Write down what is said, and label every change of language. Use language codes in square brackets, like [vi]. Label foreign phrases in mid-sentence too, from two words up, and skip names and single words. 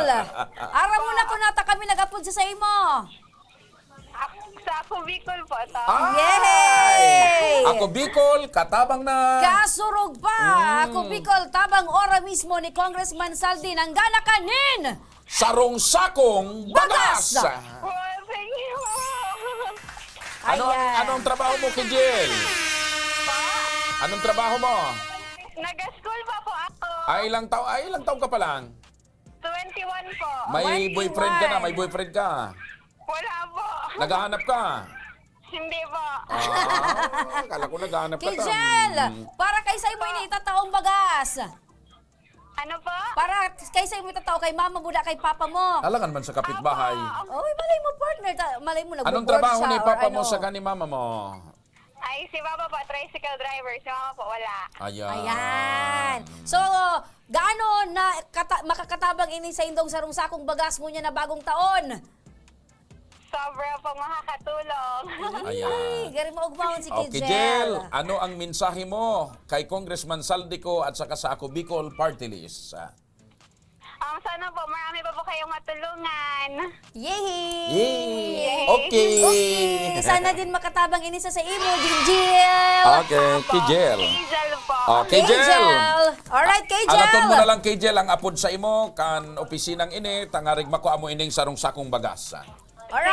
[bik] Aram mo na kung nata kami nag-upload sa imo. [tl] Sa Ako Bicol po ito. Yay! [bik] Ako Bicol, katabang na. Kasurog pa. Ako Bicol, tabang ora mismo ni Congressman Saldi ng gana kanin. Sarong sakong bagas. Bagas! [en] Well, thank you. [tl] Ayan. Anong trabaho mo, Kijel? Anong trabaho mo? Nag-school pa po ako. Ilang taon ka pa lang? 21 po. May 21. boyfriend ka na, may boyfriend ka. Wala po. Naghahanap ka. Hindi po. Kala ko naghahanap ka. Kijel, [bik] para kay sa imo ini itataong bagas. [tl] Ano po? [bik] Para kay sa imo itatao kay mama buda kay papa mo. [tl] Alangan man sa kapitbahay. Oy, malay mo partner, malay mo nag-board Anong trabaho siya ni or papa mo ano. sa ni mama mo? Ay, si Papa po, tricycle driver. Si Mama po, wala. Ayan. So, [bik] gaano na makakatabang ini sa indong sarong sakong bagas mo niya na bagong taon? [tl] Sobra pong makakatulong. Ayan. [bik] Gari mo ugmahon si [tl] Okay, Kijel. Jel, ano ang mensahe mo kay Congressman Saldico at saka sa Ako Bicol Party List? Sana po, marami pa po kayong matulungan. Yay! Yay! Okay! Okay. [bik] Sana din makatabang ini sa imo, Kijel. [tl] Okay, Kijel. Hazel po. Okay, Jel. Alright, Kijel. [bik] Alaton mo na lang, Kijel, ang apod sa imo, kan opisinang ini, tangarig makuha mo ining sarong sakong bagas.